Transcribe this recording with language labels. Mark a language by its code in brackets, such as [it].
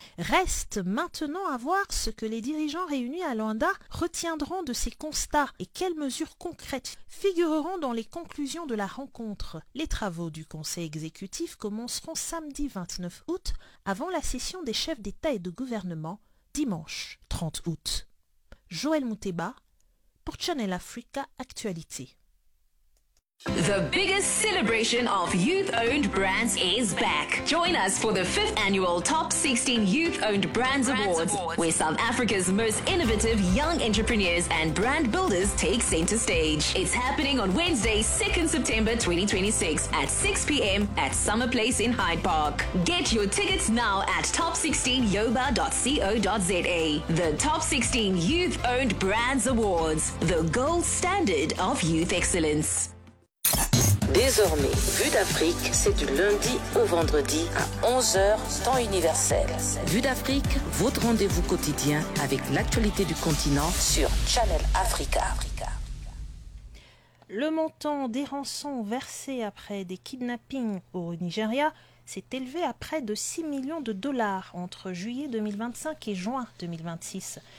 [fr] Reste maintenant à voir ce que les dirigeants réunis à Luanda retiendront de ces constats et quelles mesures concrètes figureront dans les conclusions de la rencontre. Les travaux du Conseil exécutif commenceront samedi 29 août avant la session des chefs d'État et de gouvernement dimanche 30 août. Joël Mouteba pour Channel Africa Actualité. [en] The biggest celebration of youth-owned brands is back. Join us for the 5th annual Top 16 Youth-Owned Brands Awards, where South Africa's most innovative young entrepreneurs and brand builders take center stage. It's happening on Wednesday, 2nd September 2026 at 6 p.m. at Summer Place in Hyde Park. Get your tickets now at top16yoba.co.za. The Top 16 Youth-Owned Brands Awards, the gold standard of youth excellence. [fr] Désormais, Vue d'Afrique, c'est du lundi au vendredi à 11h, temps universel. Vue d'Afrique, votre rendez-vous quotidien avec l'actualité du continent sur Channel Africa. Le montant des rançons versées après des kidnappings au Nigeria s'est élevé à près de 6 millions de dollars entre juillet 2025 et juin 2026.